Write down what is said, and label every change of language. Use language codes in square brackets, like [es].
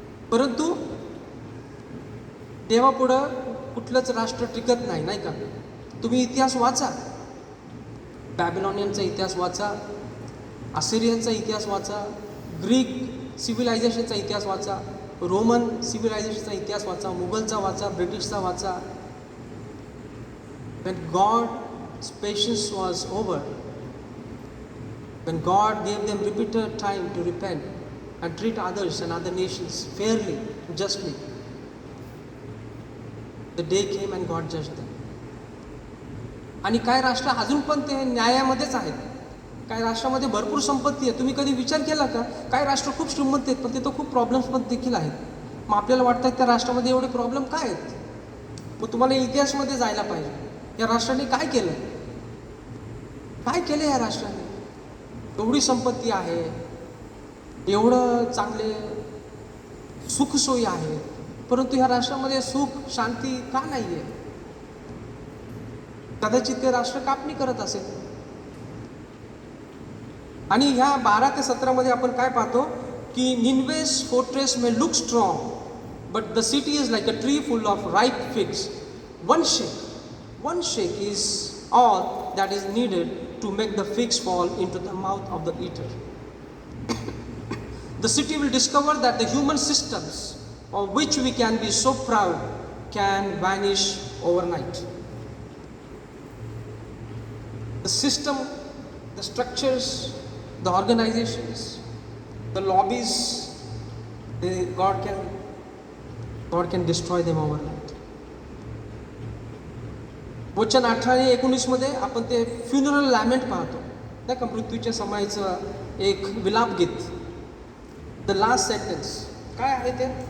[mr] परंतु देवापुढं कुठलंच राष्ट्र टिकत नाही, नाही का. तुम्ही इतिहास वाचा, बॅबिलॉनियनचा इतिहास वाचा, असिरियनचा इतिहास वाचा, ग्रीक सिव्हिलायझेशनचा इतिहास वाचा, रोमन सिव्हिलायझेशनचा इतिहास वाचा, मुघलचा वाचा, ब्रिटिशचा वाचा. [en] when God's patience was over, when God gave them repeated time to repent and treat others and other nations fairly, justly, the day came and God judged them. [mr] आणि काही राष्ट्र अजून पण ते न्यायामध्येच आहेत. काही राष्ट्रामध्ये भरपूर संपत्ती आहे. तुम्ही कधी विचार केला का? काही राष्ट्र खूप श्रीमंत आहेत पण तिथं खूप प्रॉब्लेम्स पण देखील आहेत. मग आपल्याला वाटतं त्या राष्ट्रामध्ये एवढे प्रॉब्लेम काय आहेत? मग तुम्हाला इतिहासमध्ये जायला पाहिजे. या राष्ट्राने काय केलं? काय केलं या राष्ट्राने? एवढी संपत्ती आहे, एवढं चांगले सुखसोयी आहेत, परंतु ह्या राष्ट्रामध्ये सुख शांती का नाही आहे? कदाचित ते राष्ट्र कापणी करत असेल. आणि ह्या 12 ते 17 मध्ये आपण काय पाहतो की [en] Nineveh's fortress may look strong but the city is like a tree full of ripe figs. One shake is all that is needed to make the figs fall into the mouth of the eater. The city will discover that the human systems of which we can be so proud can vanish overnight. The system, the structures, the organizations, the lobbies, God can destroy them overnight. [mr] वचन 18 आणि 19 मध्ये आपण ते funeral लॅमेंट पाहतो नाही का, मृत्यूच्या समयाचं एक विलाप गीत. [en] the last sentence [mr] काय आहे ते?